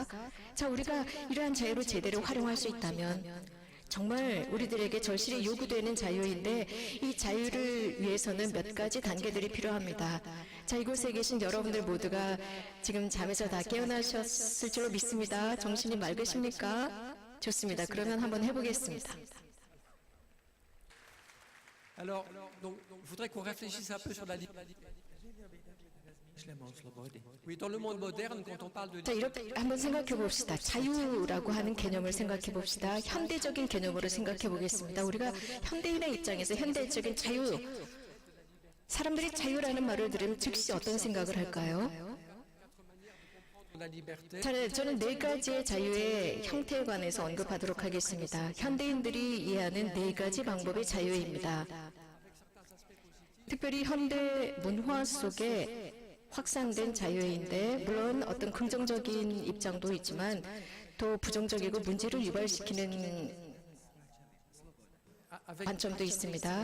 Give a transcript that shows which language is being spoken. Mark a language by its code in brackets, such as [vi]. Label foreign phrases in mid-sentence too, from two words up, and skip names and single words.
[ko] 자, 우리가 이러한 자유를 제대로 활용할 수 있다면 정말 우리들에게 절실히 요구되는 자유인데 이 자유를 위해서는 몇 가지 단계들이 필요합니다. 자, 이곳에 계신 여러분들 모두가 지금 잠에서 다 깨어나셨을 줄로 믿습니다. 정신이 맑으십니까? 좋습니다. 그러면 한번 해보겠습니다. [fr] Alors, donc, je voudrais qu'on réfléchisse un peu sur la liberté. [hr] Mišljamo o slobodi. [fr] Oui, dans le monde moderne, quand on parle de [ko] 자, 이렇게 한번 생각해 봅시다. 자유라고 하는 개념을 생각해 봅시다. 현대적인 개념으로 생각해 보겠습니다. 우리가 현대인의 입장에서 현대적인 자유, 사람들이 자유라는 말을 들으면 즉시 어떤 생각을 할까요? [fr] la liberté, [ko] 자, 저는 네 가지의 자유의 형태에 관해서 언급하도록 하겠습니다. 현대인들이 이해하는 네 가지 방법의 자유입니다. 특별히 현대 문화 속에 확산된 자유인데 물론 어떤 긍정적인 입장도 있지만 또 부정적이고 문제를 유발시키는 관점도 있습니다.